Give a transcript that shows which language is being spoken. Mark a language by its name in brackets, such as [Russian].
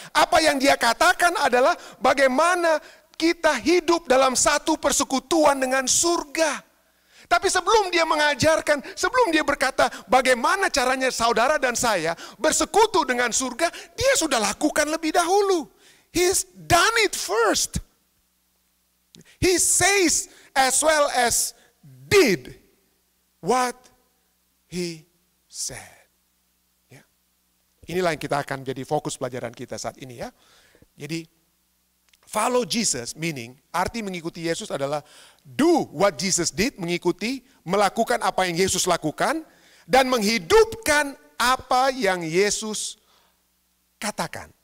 [Indonesian] Apa yang dia katakan adalah bagaimana kita hidup dalam satu persekutuan dengan surga. Tapi sebelum dia mengajarkan, sebelum dia berkata bagaimana caranya saudara dan saya bersekutu dengan surga, dia sudah lakukan lebih dahulu. [English] He's done it first. He says as well as did what he said. [Indonesian] Ya. Inilah yang kita akan jadi fokus pelajaran kita saat ini ya. Jadi [English] follow Jesus, meaning [Indonesian] arti mengikuti Yesus adalah [English] do what Jesus did, [Indonesian] melakukan apa yang Yesus lakukan, dan menghidupkan apa yang Yesus katakan.